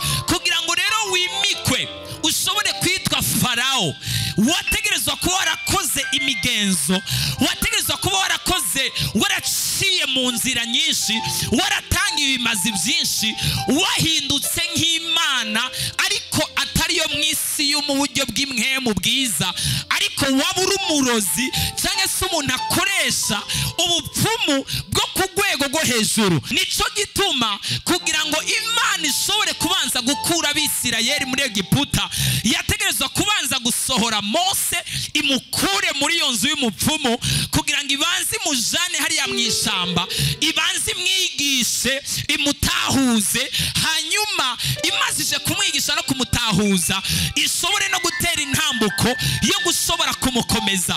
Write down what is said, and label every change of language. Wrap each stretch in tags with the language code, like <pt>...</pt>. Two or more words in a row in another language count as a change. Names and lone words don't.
<rn>Kugira ngo rero wimikwe ushobore kwitwa Farawo, wategerezwa kuba warakoze imigenzo, wategerezwa kuba waraciye mu nzira nyinshi, waratangiye ibimazi byinshi, wahindutse nk'Imana, ariko atari yo mu isi yo mu buryo bw'imwemu bwiza, ariko waba uri umurozi cyangwa se umuntu akoresha ubupfumu bwo ku rwego rwo hejuru. Nico gituma kugira ngo Imana ishobore kubanza gukura Abisirayeli muri Egiputa, yategerezwa kubanza gusohora Mose imukure muri iyo nzu y'umupfumu, kugira ngo ibanze imujane hariya mu ishamba, ibanze imwigishe, imutahuze, hanyuma imazije kumwigisha no kumutahuza, ishobore no gutera intambuko yo gushobora kumukomeza.</rn>